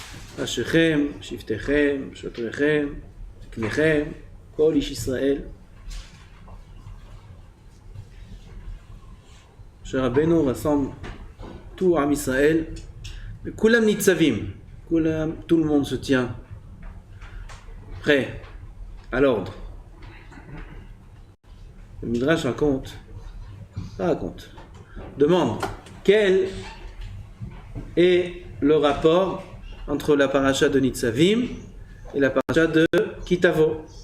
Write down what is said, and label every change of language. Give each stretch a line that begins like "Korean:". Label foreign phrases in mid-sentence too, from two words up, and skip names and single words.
Hebrew: אשריכם, שבטיכם, שוטריכם, זקניכם, כל איש ישראל. משה רבנו
French: rassemble tout
Hebrew: עם ישראל, וכולם ניצבים,
French: tout le monde se tient prêt à l'ordre. Le Midrash demande quel est le rapport entre la paracha de Nitzavim et la paracha de Kitavo.